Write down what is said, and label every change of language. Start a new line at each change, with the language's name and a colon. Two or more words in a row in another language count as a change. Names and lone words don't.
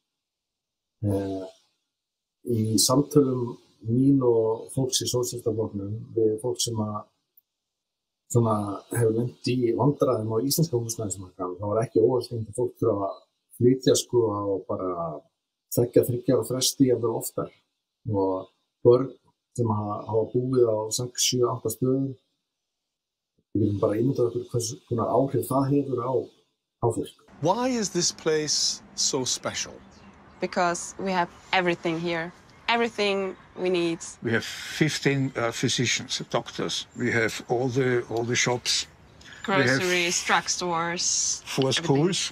Icelandic: Í samtölum mín og fólks í sósíalistaflokknum við fólk sem hefur lent í vandræðum á íslenska húsnæðismarkaðnum, þá var ekki óalgengt að fólk þurfa að flytja á bara 2-3 ára fresti jafnvel oftar, og börn sem hafa búið á 6, 7, 8 stöðum, við getum bara ímyndað okkur hvers konar áhrif það hefur á fólk.
English: Why is this place so special? Because we have everything here. Everything we need. We have 15 physicians, doctors. We have all the shops. Groceries, drugstores. 4 schools.